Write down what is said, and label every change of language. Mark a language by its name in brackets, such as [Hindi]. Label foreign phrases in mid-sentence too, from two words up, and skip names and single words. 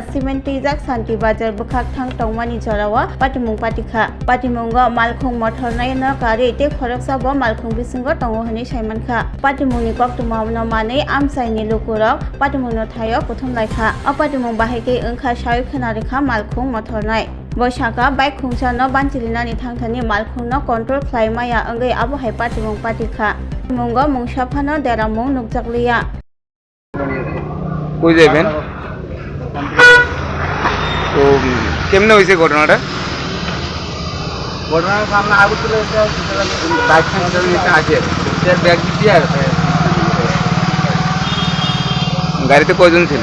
[Kok Borok] Cement Tijak Shantibajar Bukhak Thang Tongmani Jarawa Patimung Patikha Patimungo Malkhong Mothornai na kari te khoroksa bo Malkhong bisingo tongohani Saimankha Patimungni Koktumawno Mane Amsaini Lukurok Patimungno Thayo Prothom Laikha Apatimung Bahike Ungkha Shayu Khanarikha Malkhong Mothornai Boshaka bike khungchano banchilina ni thangthani malkhungno control khlaimaya angai abo haipatimung patikha mungo mungshafano deramung nukjakliya [Bangla] কই যাবেন তো কেমনে হইছে ঘটনাটা ঘটনার সামনে আগুন চলে এসে বাইক থেকে নিচে আসে সে ব্যাগ দিয়ে আসে গাড়িতে কয়জন ছিল